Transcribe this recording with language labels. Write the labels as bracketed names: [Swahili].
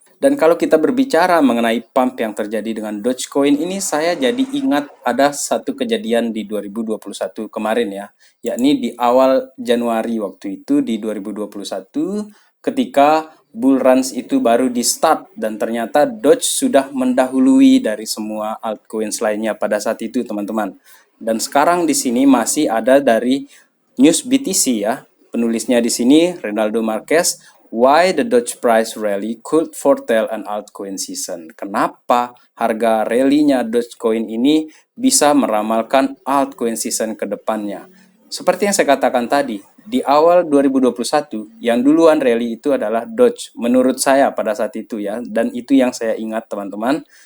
[Indonesian] Dan kalau kita berbicara mengenai pump yang terjadi dengan Dogecoin ini, saya jadi ingat ada satu kejadian di 2021 kemarin ya, yakni di awal Januari waktu itu di 2021 ketika bull runs itu baru di start, dan ternyata Doge sudah mendahului dari semua altcoins lainnya pada saat itu teman-teman. Dan sekarang di sini masih ada dari News BTC ya. Penulisnya di sini Ronaldo Marquez, [English] why the Doge price rally could foretell an altcoin season. [Indonesian] Kenapa harga rally-nya Dogecoin ini bisa meramalkan altcoin season ke depannya? Seperti yang saya katakan tadi, di awal 2021 yang duluan rally itu adalah Doge menurut saya pada saat itu ya, dan itu yang saya ingat teman-teman.